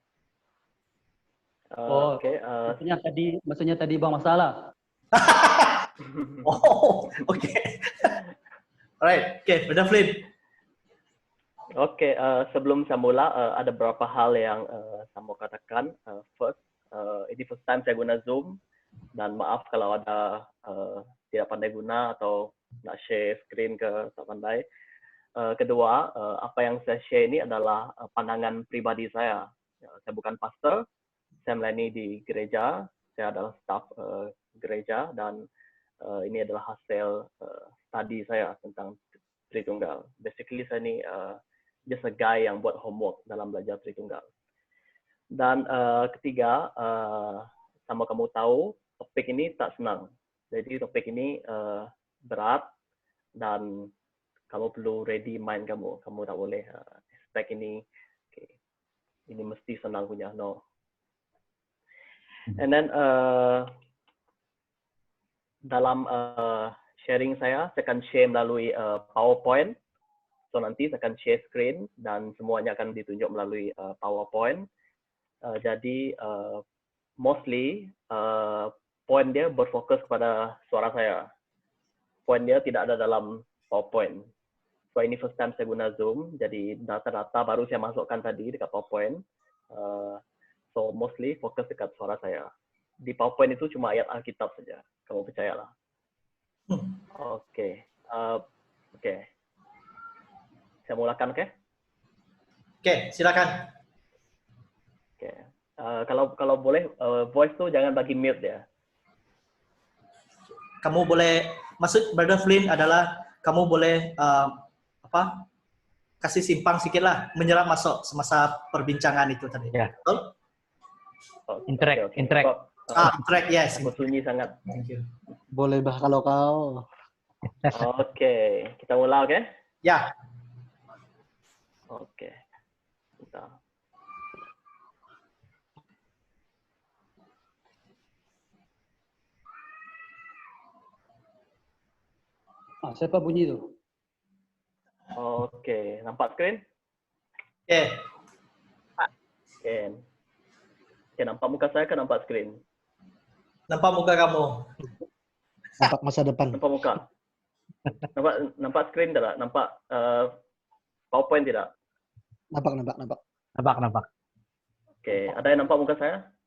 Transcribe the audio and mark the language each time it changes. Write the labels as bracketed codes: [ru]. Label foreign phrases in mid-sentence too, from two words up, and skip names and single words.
[ms] Maksudnya tadi Bang Masalah. [en] Oh, okay. Alright, okay, pada Flynn. [ms] Oke, sebelum saya mula, ada beberapa hal yang saya mau katakan. First, ini [en] first time [ms] saya guna Zoom, dan maaf kalau ada tidak pandai guna atau nak [en] share screen [ms] ke tak pandai. Kedua, apa yang saya share ini adalah pandangan pribadi saya. Saya bukan pastor, saya melayani di gereja, saya adalah staff gereja, dan ini adalah hasil study saya tentang Tritunggal. Basically saya ni [en] just a guy [ms] yang buat homework dalam belajar Tritunggal. Dan ketiga, sama kamu tahu, topik ini tak senang. Jadi topik ini berat, dan kamu perlu [en] ready mind [ms] kamu. Kamu tak boleh expect ini, okay, ini mesti senang punya. [en] No. And then [ms] dalam sharing saya akan share melalui PowerPoint. So nanti saya akan [en] share screen [ms] dan semuanya akan ditunjuk melalui PowerPoint. Jadi mostly point dia berfokus kepada suara saya. Point dia tidak ada dalam PowerPoint. So ini [en] first time [ms] saya guna Zoom, jadi data-data baru saya masukkan tadi dekat PowerPoint. So mostly fokus dekat suara saya. Di PowerPoint itu cuma ayat Alkitab saja. Kamu percayalah. Oke. Oke. Saya mulakan, oke? Oke, silakan. Oke. Kalau boleh, voice tuh jangan bagi mute ya. Kamu boleh, maksud Brother Flynn adalah kamu boleh kasih simpang sedikit lah, menyerap masuk semasa perbincangan itu tadi. Ya. Betul? Interact. [en] Interact, yes. [ms] Aku sunyi sangat. [en] Thank you. [ms] Boleh bah kalau kau. Oke, kita mulai, oke? Ya. Oke. Bentar. Siapa bunyi tu? Oke, nampak screen? Oke. Oke. Oke, nampak muka saya ke nampak screen? Nampak muka kamu. Nampak masa depan. Nampak muka? Nampak screen tidak? Nampak PowerPoint tidak? Nampak. Oke, ada yang nampak muka saya?